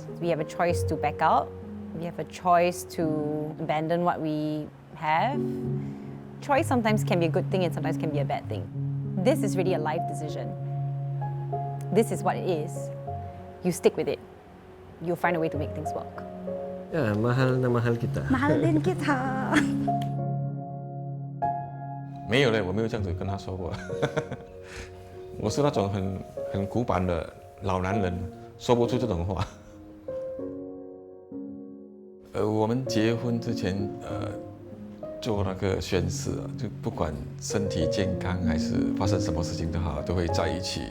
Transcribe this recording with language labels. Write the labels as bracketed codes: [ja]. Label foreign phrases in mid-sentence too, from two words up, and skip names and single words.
[en] We have a choice to back out. We have a choice to abandon what we have. Choice sometimes can be a good thing and sometimes can be a bad thing. This is really a life decision. This is what it is. You stick with it. you'll find a way to make things work. [tl] Ya, mahal na mahal kita. Mahal din kita. [zh] 没有嘞，我没有这样子跟他说过。我是那种很古板的老男人，说不出这种话。我们结婚之前，做那个宣誓，就不管身体健康还是发生什么事情都好，都会在一起。